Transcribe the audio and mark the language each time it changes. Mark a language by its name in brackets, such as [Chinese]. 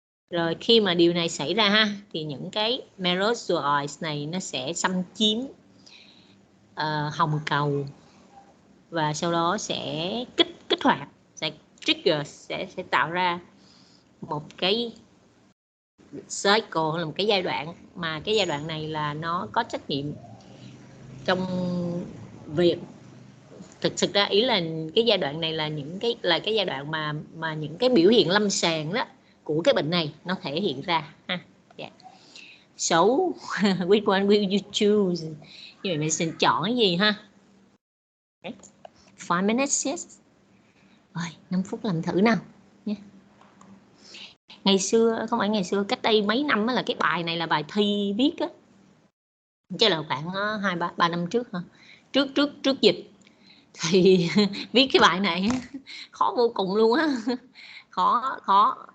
[Vietnamese] Rồi khi mà điều này xảy ra ha, thì những cái merozoites này nó sẽ xâm chiếm hồng cầu, và sau đó sẽ kích hoạt, sẽ trigger, sẽ tạo ra một cái cycle, là một cái giai đoạn, mà cái giai đoạn này là nó có trách nhiệm trong việc thực ra ý là cái giai đoạn này là cái giai đoạn mà những cái biểu hiện lâm sàng đó của cái bệnh này nó thể hiện ra ha. [English] Yeah. So which one will you choose? [Vietnamese] Như vậy mình sẽ chọn cái gì ha? Okay. [English] 5 minutes, yes. [Vietnamese] Rồi, 5 phút làm thử nào nhé. Ngày xưa, không phải ngày xưa, cách đây mấy năm là cái bài này là bài thi viết á, chứ là khoảng 2-3 năm trước ha, trước dịch thì viết cái bài này khó vô cùng luôn á, khó.